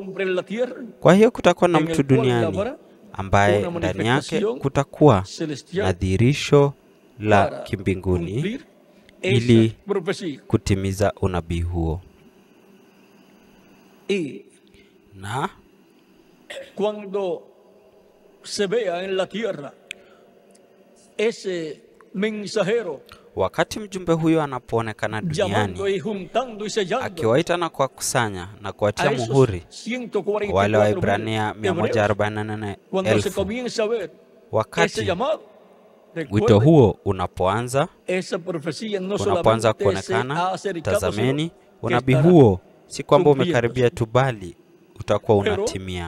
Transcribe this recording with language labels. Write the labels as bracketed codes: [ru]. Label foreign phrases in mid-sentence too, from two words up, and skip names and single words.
[sw] Kwa hiyo kutakuwa na mtu duniani ambaye ndani yake kutakuwa na dhihirisho la kimbinguni ili kutimiza unabii huo. Na [es] cuando se vea en la tierra ese mensajero, [sw] Wakati mjumbe huyo anapoonekana duniani akiwaita na kuwakusanya na kuwatia muhuri wale wa Ibrania 144,000, wakati wito huo unapoanza kuonekana, tazameni, unabii huo si kwamba umekaribia tu, bali utakuwa unatimia.